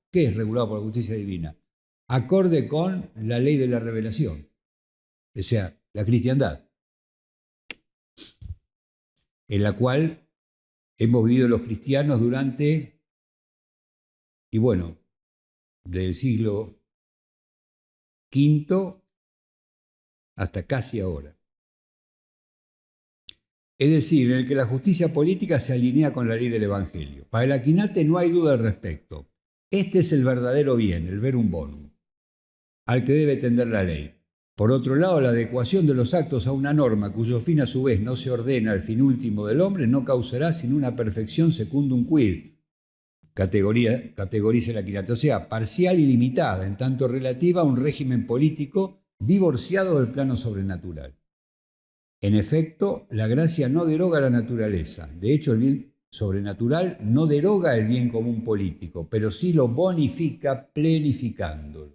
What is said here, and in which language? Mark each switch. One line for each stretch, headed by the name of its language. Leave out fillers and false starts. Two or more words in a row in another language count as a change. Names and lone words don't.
Spanish: ¿Qué es regulado por la justicia divina? Acorde con la ley de la revelación, o sea, la cristiandad, en la cual hemos vivido los cristianos durante, y bueno, del siglo V hasta casi ahora. Es decir, en el que la justicia política se alinea con la ley del Evangelio. Para el Aquinate no hay duda al respecto. Este es el verdadero bien, el
Latin: verum bonum,
Spanish: al que debe tender la ley. Por otro lado, la adecuación de los actos a una norma cuyo fin a su vez no se ordena al fin último del hombre no causará sino una perfección
Latin: secundum quid,
Spanish: categoriza el Aquinate, o sea, parcial y limitada, en tanto relativa a un régimen político divorciado del plano sobrenatural. En efecto, la gracia no deroga la naturaleza. De hecho, el bien sobrenatural no deroga el bien común político, pero sí lo bonifica plenificándolo.